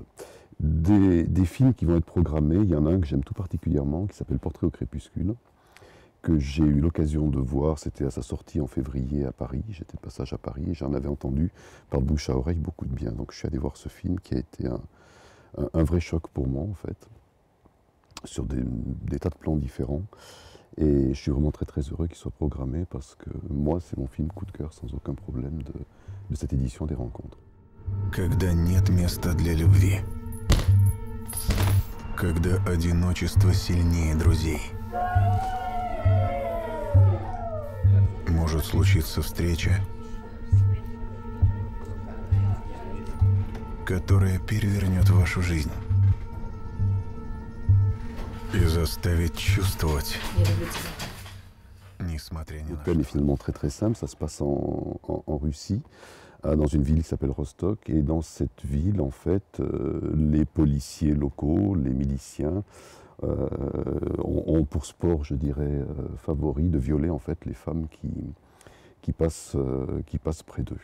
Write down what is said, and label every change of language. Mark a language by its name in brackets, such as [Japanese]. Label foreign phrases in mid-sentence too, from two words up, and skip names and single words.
[French] Des films qui vont être programmés, il y en a un que j'aime tout particulièrement, qui s'appelle Portrait au crépuscule, que j'ai eu l'occasion de voir, c'était à sa sortie en février à Paris, j'étais de passage à Paris, et j'en avais entendu par le bouche à oreille beaucoup de bien, donc je suis allé voir ce film qui a été un vrai choc pour moi en fait, sur des tas de plans différents, et je suis vraiment très très heureux qu'il soit programmé parce que moi c'est mon film coup de cœur sans aucun problème de cette édition des rencontres. [Russian] Когда нет места для любви, когда одиночество сильнее друзей, может случиться встреча, которая перевернет вашу жизнь. И заставить чувствовать, несмотря ни на [French] Le thème est finalement très très simple, ça se passe en Russie, dans une ville qui s'appelle Rostok, et dans cette ville en fait, les policiers locaux, les miliciens, ont pour sport, je dirais, favori de violer en fait les femmes qui passent près d'eux.